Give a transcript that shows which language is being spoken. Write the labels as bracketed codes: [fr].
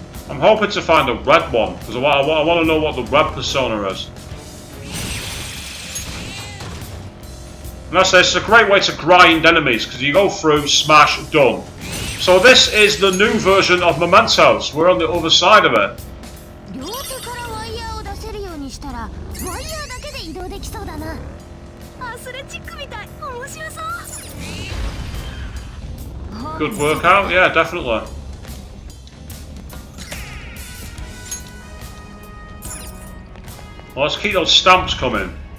[en] I'm hoping to find a red one, because I want to know what the red persona is. And I say it's a great way to grind enemies, because you go through, smash, done. So this is the new version of Mementos. We're on the other side of it. [ja] 両手からワイヤーを出せるようにしたらワイヤーだけで移動できそうだなアスレチックみたい面白そう [en] Good workout, yeah, definitely. Well, let's keep those stamps coming.